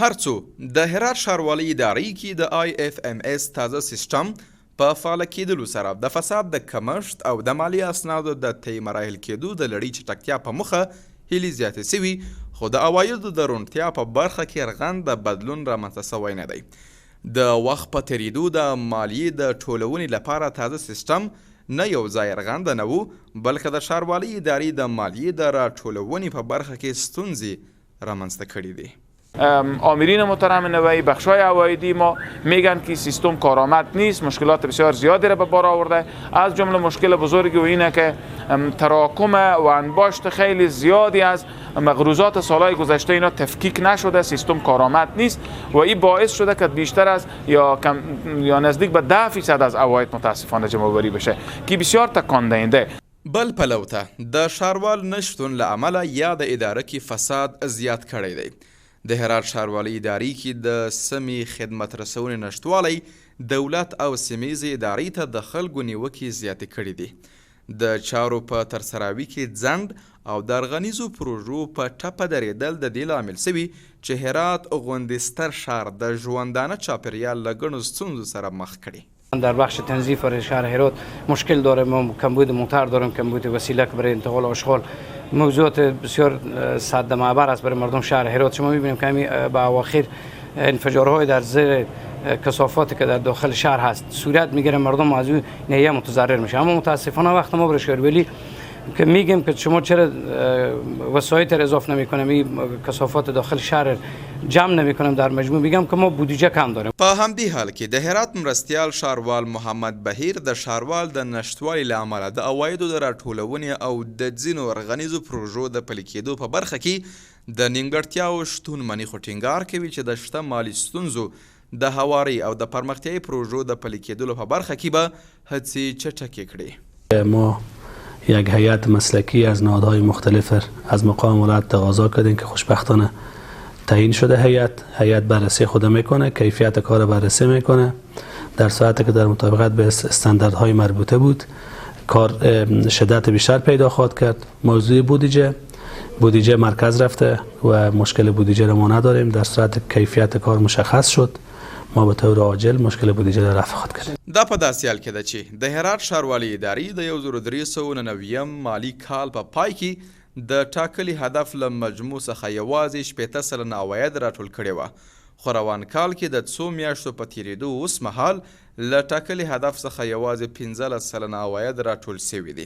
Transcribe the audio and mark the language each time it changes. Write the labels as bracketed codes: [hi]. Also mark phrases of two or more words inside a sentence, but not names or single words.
[ps] هر څو د هرات ښاروالۍ ادارې کې د IFMS تازه سیستم په فعال کېدلو سره د فساد د کمښت او د مالی اسنادو د تایید مراحل کېدو د لړۍ چټکتیا په مخه هیلې زیاتې سوي، خو د عوایدو د روڼتیا په برخه کې رغنده بدلون رامنځته سوی نه دی. د وخت په تېرېدو د مالیې د ټولونې لپاره تازه سیستم نه یو ځای رغنده نه و، بلکې د ښاروالۍ ادارې د مالیې د راټولونې په برخه کې ستونزې رامنځته کړي دي. [fa] آمرین محترم نوعی بخشای عوایدی ما میگن که سیستم کارآمد نیست، مشکلات بسیار زیادی را به بار آورده. از جمله مشکل بزرگی و اینه که تراکم و انباشت خیلی زیادی از مقروضات سالهای گذشته اینا تفکیک نشده، سیستم کارآمد نیست و این باعث شده که بیشتر از یا نزدیک به 10% از عواید متاسفانه جمع‌آوری بشه که بسیار تکان دهنده. [ps] بل پلو ته د ښاروال نشتون له امله یا د اداره کې فساد زیات کړی دی. د هرات ښاروالۍ ادارې کې د سمې خدمت رسونې نشتوالی دولت او سیمهیزې ادارې ته د خلکو نیوکې زیاتې کړي دي. د چارو په ترسروي کې ځنډ او د ارغنیزو پروژو په ټپه درېدل د دې لامل سوي چې هرات غوندې ستر ښار د ژوندانه چاپېریال له ګڼو ستونزو سره مخ کړي. [fa] در بخش تنظیف شهر هرات مشکل داریم، ما کمبود موتر داریم، کمبود وسیله برای انتقال آشغال، موضوعات بسیار سد معبر است برای مردم شهر هرات. شما می‌بینیم که همین به اواخر انفجارهای در زیر کثافاتی که در داخل شهر هست صورت میگیره، مردم از اون نهیه متضرر میشه. اما متاسفانه وقت ما برای شهرولی که میگیم که شما چرا وسایط را اضافه نمی‌کنیم، این کثافات داخل شهر جمع نمی‌کنیم، در مجموع میگم که ما بودجه کم داریم. [ps] په همدې حال کې د هرات مرستیال ښاروال محمد بهیر د ښاروال د نشتوالي له امله د عوایدو د راټولونې او د ځینو ارغنیزو پروژو د پلي کېدو په برخه کې د نیمګړتیاوو شتون مني، خو ټینګار کوي چې د شته مالي ستونزو د هواري او د پرمختیایي پروژو د پلي کېدلو په برخه کې به هڅې چټکې کړي. [fa] ما یک هیئت مسلکی از نهادهای مختلف از مقام ولایت تقاضا کردیم که خوشبختانه تعیین شده. هیئت بررسی خود میکنه، کیفیت کار بررسی میکنه در ساعتی که در مطابقت به استانداردهای مربوطه بود. کار شدت بیشتر پیدا خواهد کرد. موضوع بودجه مرکز رفته و مشکل بودجه را ما نداریم. در صورت کیفیت کار مشخص شد ما به طور عاجل مشکل بودجه را رفع خواهد کرد. [ps] دا په داسې حال کې ده چې د هرات ښاروالۍ ادارې د 1399 مالي کال په پای کې د ټاکلي هدف له مجموع څخه یوازې 80 سلنه عواید راټول کړي وه، خو روان کال کې د څو میاشتو په تېرېدو اوس مهال له ټاکلي هدف څخه یوازې 15 سلنه عواید راټول سوي دي.